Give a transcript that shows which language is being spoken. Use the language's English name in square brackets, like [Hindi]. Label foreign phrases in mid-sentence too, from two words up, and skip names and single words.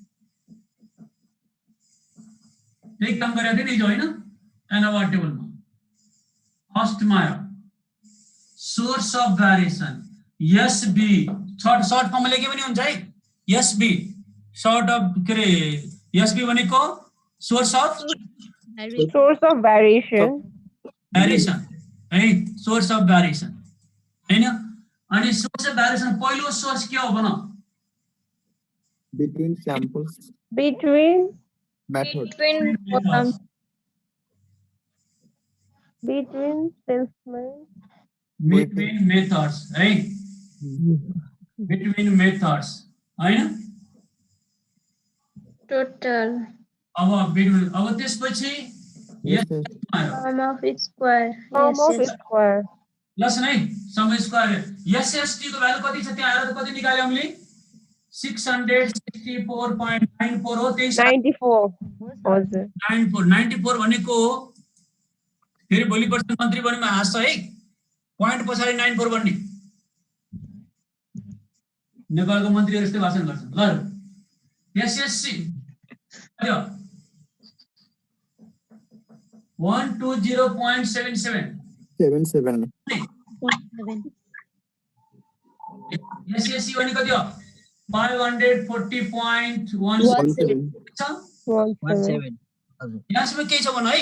[Nepali] एक काम गरेको थिए नि हिजो हैन एनोवा टेबलमा फर्स्ट मा [English] source of variation SB short form [Nepali] लेखे पनि हुन्छ है [English] SB short of [Nepali] के रे एसबी भनेको [English] source of [Nepali] भेरिएसन है [English] source of variation [Nepali] हैन अनि [English] source of variation [Nepali] पहिलो सोर्स के हो भन [English] between samples between methods है between methods हैन [Nepali] टोटल अब त्यसपछि [English] sum of square [Nepali] लसन है [English] sum square SST [Nepali] को भ्यालु कति छ त्यहाँ आएर त कति निकाल्यो हामीले 664.94 हो त्यही 94 हजुर 94 भनेको फेरि भोलि पर्छ मन्त्री बनेमा हाँस्छ है प्वाइन्ट पछाडि 94 भन्ने नेपालको मन्त्रीहरु यस्तै भाषण गर्छन् ल एसएससी अरे 120.77 एसएससी भने कति हो 540.17 यहाँसम्म के छ भन है